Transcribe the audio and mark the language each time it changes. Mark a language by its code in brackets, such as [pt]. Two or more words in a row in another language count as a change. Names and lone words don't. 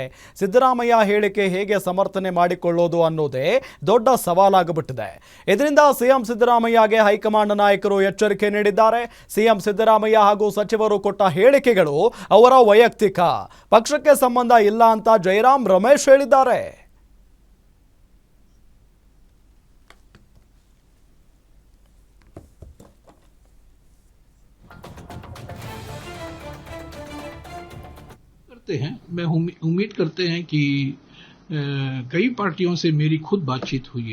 [kn] ಸಿದ್ದರಾಮಯ್ಯ ಹೇಳಿಕೆ ಹೇಗೆ ಸಮರ್ಥನೆ ಮಾಡಿಕೊಳ್ಳೋದು ಅನ್ನೋದೇ ದೊಡ್ಡ ಸವಾಲಾಗಿಬಿಟ್ಟಿದೆ. ಇದರಿಂದ ಸಿಎಂ ಸಿದ್ದರಾಮಯ್ಯಗೆ ಹೈಕಮಾಂಡ್ ನಾಯಕರು ಎಚ್ಚರಿಕೆ ನೀಡಿದ್ದಾರೆ. ಸಿಎಂ ಸಿದ್ದರಾಮಯ್ಯ ಹಾಗೂ ಸಚಿವರು ಕೊಟ್ಟ ಹೇಳಿಕೆಗಳು ಅವರ ವೈಯಕ್ತಿಕ, ಪಕ್ಷಕ್ಕೆ ಸಂಬಂಧ ಇಲ್ಲ ಅಂತ ಜಯರಾಮ್ ರಮೇಶ್ ಹೇಳಿದ್ದಾರೆ. [hi] हैं मैं उम्मीद करते हैं कि कई पार्टियों से मेरी खुद बातचीत हुई